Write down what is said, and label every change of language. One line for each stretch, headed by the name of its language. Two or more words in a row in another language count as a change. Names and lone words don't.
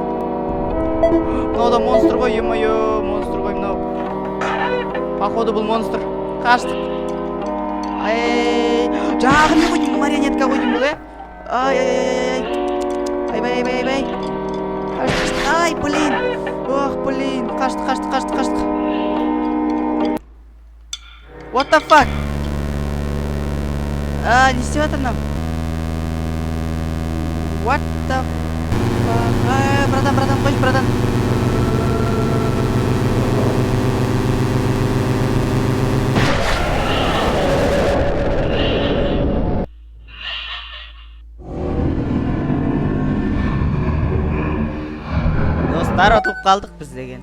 Kazakh: Мынау да монстр ғой, ё-моё, монстр ғой мынау. Походу бұл монстр. Қаштық. Жаңағы не қойдың, марионетка қойдың бұл, Ай-бай. Ай, блин. Ох, блин. Қаштық.
English: What the fuck?
Kazakh: Не істеп жатыр мынау?
English: What the fuck?
Kazakh: Братан, қойшы, братан. Достар, отылып қалдық біз деген.